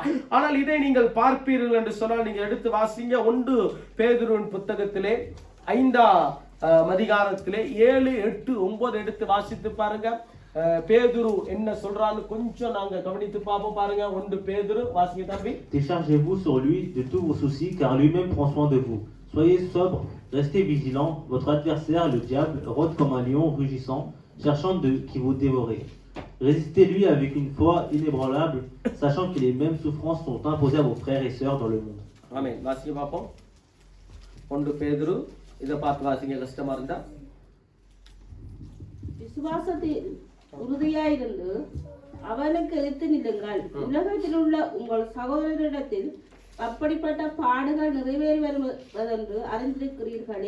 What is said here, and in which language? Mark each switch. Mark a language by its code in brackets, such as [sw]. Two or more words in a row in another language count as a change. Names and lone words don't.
[ta] ஆனால் இதை நீங்கள் பார்ப்பீர்கள் என்று சொன்னால், நீங்கள் எடுத்து வாசிங்க 1 பேதுருவின் புத்தகத்திலே 5ஆம் அதிகாரத்திலே 7, 8, 9 எடுத்து வாசித்து பாருங்க. பேதுரு என்ன சொல்றான்னு கொஞ்சம் நாங்க கவனித்து பாப்போம். பாருங்க 1 பேதுரு, வாசிங்க தம்பி. [fr] Déchargez-vous sur lui de tous vos soucis, car lui-même prend soin de vous. Soyez sobre, restez vigilants. Votre adversaire, le diable, rôde comme un lion rugissant, cherchant qui vous dévorer. Résistez-lui avec une foi inébranlable, sachant que les mêmes souffrances sont imposées à vos frères et sœurs dans le monde. [ta] Amen. வாசிங்க பாப்போம். 1 பேதுரு, இத பார்த்து வாசிங்க கஷ்டமா இருந்தா. விசுவாசத்தில் உறுதியாயிருந்து அவனுக்கு எதிர்த்து நில்லுங்கள். உலகத்தில் உள்ள உங்கள் சகோதரரிடத்தில் அப்படிப்பட்ட பாடுகள் நிறைவேறி வருவதென்று அறிந்திருக்கிறீர்களே.